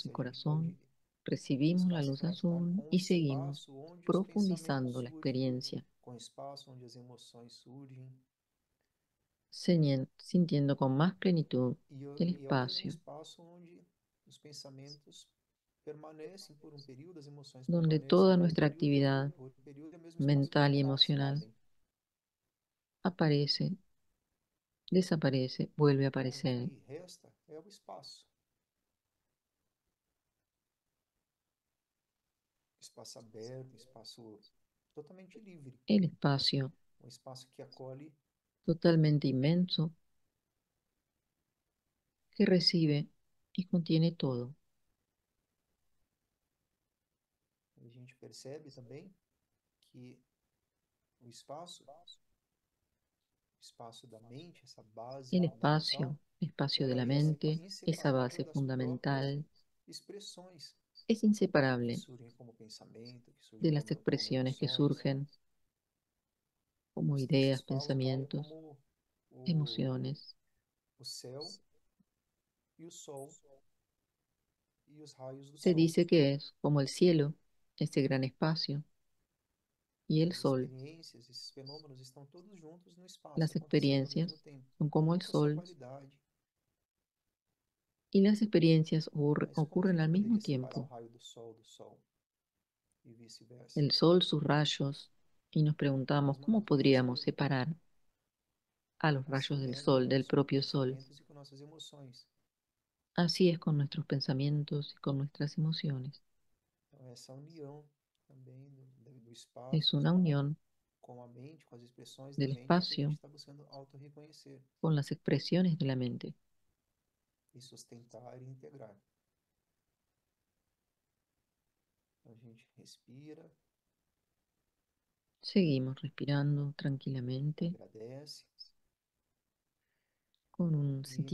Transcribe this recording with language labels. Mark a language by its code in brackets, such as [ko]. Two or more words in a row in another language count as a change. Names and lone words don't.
[es] Abrimos el [pt] se a gente pode [es] corazón, recibimos la [pt] espaço [es] luz [pt] conectar [es] azul [pt] com o [es] y seguimos [pt] espaço onde os pensamentos [es] profundizando la [pt] surgem, [es] experiencia, [pt] com o espaço onde as emoções surgem, [es] sintiendo con más plenitud el [pt] e é o mesmo [es] espacio [pt] espaço onde os pensamentos permanecem por um período, as emoções [es] donde [pt] permanecem [es] toda [pt] por [es] nuestra [pt] período, e [es] actividad [pt] por período é o mesmo espaço onde as [es] mental y [pt] memórias [es] emocional [pt] somem. [es] aparece, desaparece, vuelve a [pt] Então, o [es] aparecer. [pt] que resta é o espaço aberto, espaço totalmente livre, [es] El espacio [pt] um espaço que acolhe, [es] totalmente inmenso que recibe y contiene todo. [pt] a gente percebe também que o espaço da mente, essa base [es] El [pt] fundamental, [es] espacio de [pt] ela [es] la [pt] é [es] mente, esa [pt] inseparável [es] base [pt] das próprias [es] fundamental, [pt] expressões [es] es [pt] que [es] inseparable [pt] surgem como pensamento, que [es] de [pt] surgem [es] las [pt] como [es] expresiones que [pt] emoções. [es] surgen como [pt] Os [es] ideas, [pt] textos falam que é [es] pensamientos, [pt] como o, [es] emociones. [pt] o céu e o sol e os raios do [es] Se [pt] sol. [es] dice que es como el cielo, ese gran espacio, y el [pt] Essas [es] sol. [pt] experiências, esses fenômenos estão todos juntos no espaço, [es] Las [pt] acontecendo ao mesmo [es] experiencias [pt] tempo, [es] son como [pt] cada um [es] el [pt] com a sua [es] sol [pt] qualidade. [es] y las experiencias [pt] Mas como a [es] ocurren [pt] gente [es] al mismo [pt] poderia separar o [es] tiempo. [pt] raio do sol e vice-versa? [es] El sol, sus rayos, y nos [pt] Da [es] preguntamos [pt] mesma [es] cómo podríamos [pt] maneira, [es] separar a los rayos [pt] assim [es] del [pt] é com [es] sol del [pt] nossos [es] propio sol. [pt] pensamentos e com nossas emoções. [es] Así es con nuestros pensamientos y con nuestras emociones. [pt] Então, essa união também do [es] Es [pt] espaço [es] una unión [pt] com a mente, com as expressões da [es] del [pt] mente, é que a gente [es] espacio [pt] está buscando auto-reconhecer [es] con las expresiones de la mente. [pt] e sustentar e integrar. Então, a gente respira, [es] Seguimos respirando tranquilamente [pt] agradece [es] con un [pt] e